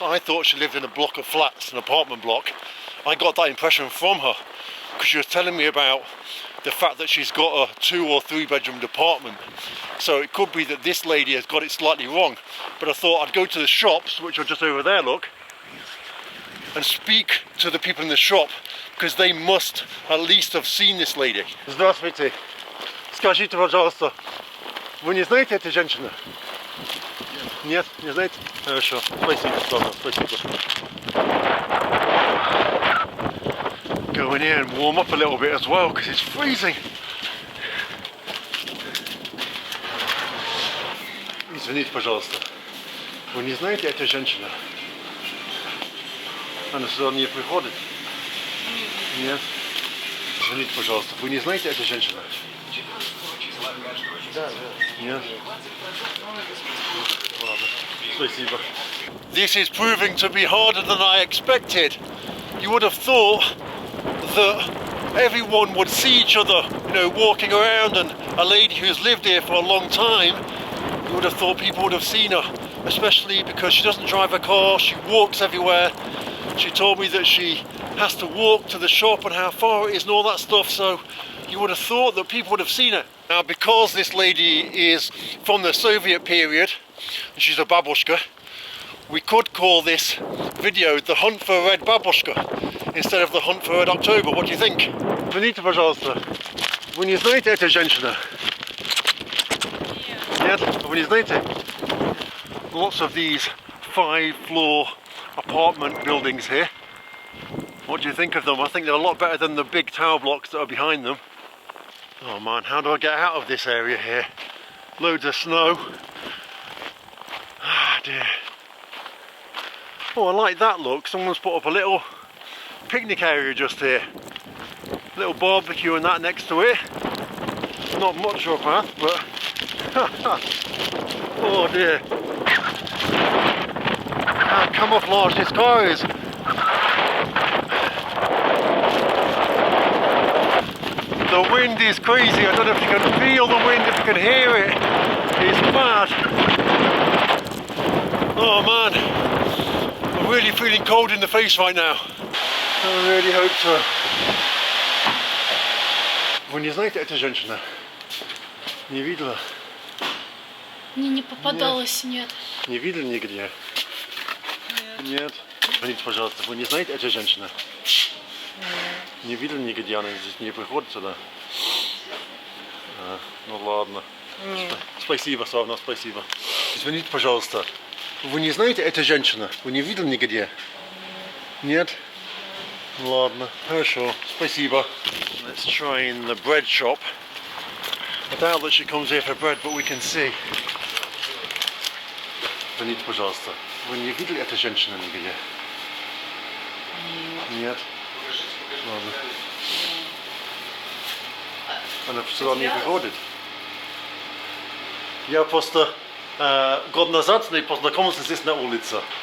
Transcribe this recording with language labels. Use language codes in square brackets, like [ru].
[en] I thought she lived in a block of flats, an apartment block. I got that impression from her because she was telling me about the fact that she's got a 2 or 3 bedroom apartment. So it could be that this lady has got it slightly wrong. But I thought I'd go to the shops, which are just over there, look, and speak to the people in the shop because they must at least have seen this lady. [ru] Здравствуйте. Скажите, пожалуйста, вы не знаете эту женщину? Нет, не знаете? Хорошо, спасибо, спасибо. [en] Go in here and warm up a little bit as well because it's freezing. [ru] Извините, пожалуйста, вы не знаете эту женщину? Она сюда не приходит? Нет. Извините, пожалуйста, вы не знаете эту женщину? Нет. Ладно, спасибо. [en] This is proving to be harder than I expected. You would have thought that everyone would see each other, you know, walking around, and a lady who's lived here for a long time, you would have thought people would have seen her, especially because she doesn't drive a car, she walks everywhere. She told me that she has to walk to the shop and how far it is and all that stuff, so you would have thought that people would have seen her. Now, because this lady is from the Soviet period, and she's a babushka, we could call this video the hunt for red babushka instead of the hunt for red October. What do you think? [ru] Извините, пожалуйста, вы не знаете эту женщину? Нет. Нет? Вы не знаете? [en] Lots of these 5-floor apartment buildings here. What do you think of them? I think they're a lot better than the big tower blocks that are behind them. Oh man, how do I get out of this area here? Loads of snow. Ah dear. Oh, I like that look. Someone's put up a little picnic area just here. Little barbecue and that next to it. Not much of a path, but oh dear. How camouflaged this car is. The wind is crazy. I don't know if you can feel the wind, if you can hear it. It's mad. Oh man, I'm really feeling cold in the face right now. I really hope so. [ru] Вы не знаете эту женщину? Не видела? Мне не попадалось, нет. Не видели нигде? Нет. Извините, пожалуйста, вы не знаете эту женщину? Не видели нигде, она здесь не приходит сюда? А, ну ладно. Спасибо, Славна, спасибо. Извините, пожалуйста, вы не знаете эту женщину? Вы не видели нигде? Нет? Ладно, хорошо, спасибо. [en] Let's try in the bread shop. I doubt that she comes here for bread, but we can see. [ru] Извините, пожалуйста. Вы не видели эту женщину нигде? Нет. Ладно. Она сюда не выходит. Я просто год назад с ней познакомился здесь на улице.